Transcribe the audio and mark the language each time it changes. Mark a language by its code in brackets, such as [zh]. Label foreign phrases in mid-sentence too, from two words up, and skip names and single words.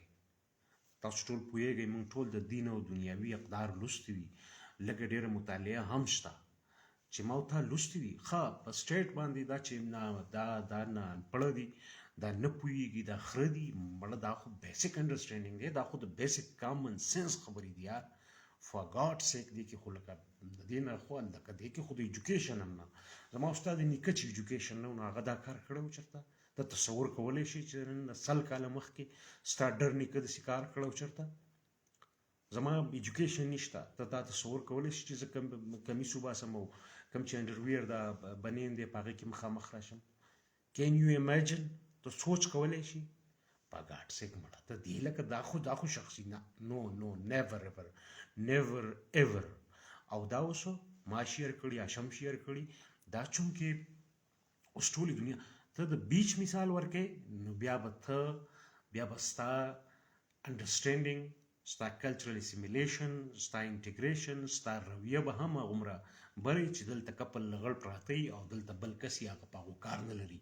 [ps] تاسو ټول پوهیږئ موږ ټول د دین او دنیاوي اقدار لوستي دي، لږه ډېره مطالعه هم شته چې ما او تا لوستي دي. ښه په سټیټ باندې دا چې دا نه انپړه دي، دا نه پوهېږي، دا خره دي، مړه دا خو [en] basic understanding [ps] دی، دا خو د [en] basic common sense [ps] خبرې دي. یار [en] for God sake [ps] دې کې خو لکه د دې نه خو لکه دې کې خو د ایجوکیشن هم نه، زما او ستا د نیکه چې ایجوکیشن نه و نو هغه دا کار کړی و. چېرته ته تصور کولی شي چې نن 100 کاله مخکې ستا ډر نیکه داسې کار کړی و؟ چېرته زما ایجوکیشن نشته، ته دا تصور کولی شي چې زه کمیس وباسم او کوم چې انډرویر دا بنین دی په هغې کې مخامخ راشم؟ [en] can you imagine? [ps] ته سوچ کولی شي؟ په [en] God sake [ps] مړه ته دې لکه دا خو شخصي نه، [en] no never ever. [ps] او دا اوسو ما شیر کړي اشم شیر کړي دا چونکې اوس ټولې دنیا ته د بیچ مثال ورکې نو بیا به ستا انډرسټینډینګ، ستا [en] cultural assimilation, [ps] ستا انټیګریشن، ستا رویه به هم هغومره بلې چې دلته کپل لغړ پراته وي او دلته بل کس یې هغه په هغو کار نه لري.